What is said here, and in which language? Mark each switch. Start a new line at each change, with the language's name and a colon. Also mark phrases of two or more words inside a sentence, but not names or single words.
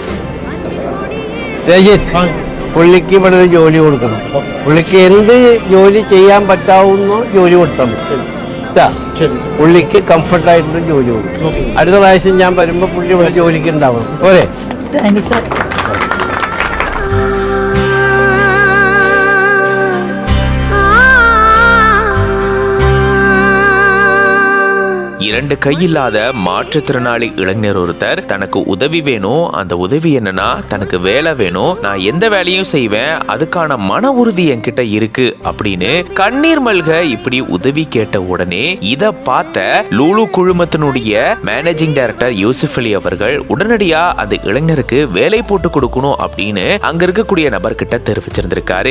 Malayalam: രജിത്ത്, പുള്ളിക്ക് ഇവിടെ ഒരു ജോലി കൊടുക്കണം. പുള്ളിക്ക് എന്ത് ജോലി ചെയ്യാൻ പറ്റാവുന്നോ ജോലി കൊടുത്താൽ മതി. പുള്ളിക്ക് കംഫർട്ടായിട്ടൊരു ജോലി കൊടുക്കും. അടുത്ത പ്രാവശ്യം ഞാൻ വരുമ്പോൾ പുള്ളി ഇവിടെ ജോലിക്ക് ഉണ്ടാവണം. പോരെ?
English: thank you sir.
Tamil: இரண்டு கையில்லாத மாற்றுத்திறனாளி இளைஞர் ஒருத்தர் தனக்கு உதவி வேணும். அந்த உதவி என்னன்னா, தனக்கு வேலை வேணும், நான் எந்த வேலையும் செய்வேன், அதுக்கான மன உறுதி என்கிட்ட இருக்கு அப்படின்னு கண்ணீர் மல்க இப்படி உதவி கேட்ட உடனே இத பார்த்த லூலு குழுமத்தினுடைய
English: managing director
Tamil: யூசுப் அலி அவர்கள் உடனடியா அந்த இளைஞருக்கு வேலை போட்டு கொடுக்கணும் அப்படின்னு அங்க இருக்கக்கூடிய நபர்கிட்ட தெரிவிச்சிருந்திருக்காரு.